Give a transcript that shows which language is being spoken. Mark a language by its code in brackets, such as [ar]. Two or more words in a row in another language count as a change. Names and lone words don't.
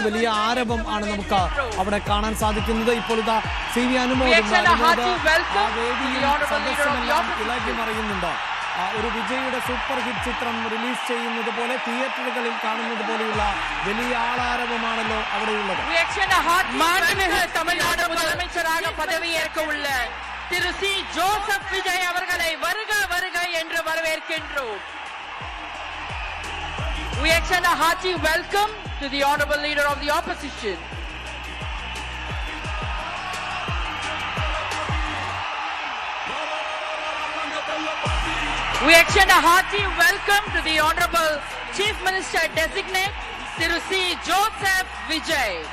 [ml] വലിയ ആരവം ആണ് നമുക്ക് അവിടെ കാണാൻ സാധിക്കുന്നത്. ഇപ്പോൾ ഇതാ CV അനുമോദ് ഇളകി മറിയുന്നുണ്ട്. ഒരു വിജയുടെ [en] super hit [ml] ചിത്രം റിലീസ് ചെയ്യുന്നത് പോലെ തിയേറ്ററുകളിൽ കാണുന്നത് പോലെയുള്ള വലിയ ആളാരവമാണല്ലോ അവിടെയുള്ളത്. [ta] തമിഴ്നാട് முதலமைச்சராக பதவியேற்க உள்ள திரு சி ஜோசப் விஜய் அவர்களை வருக வருக என்று வரவேற்கின்றோம். [en] We extend a hearty welcome to the honorable leader of the opposition. We extend a hearty welcome to the honorable Chief Minister designate Thiru C Joseph Vijay.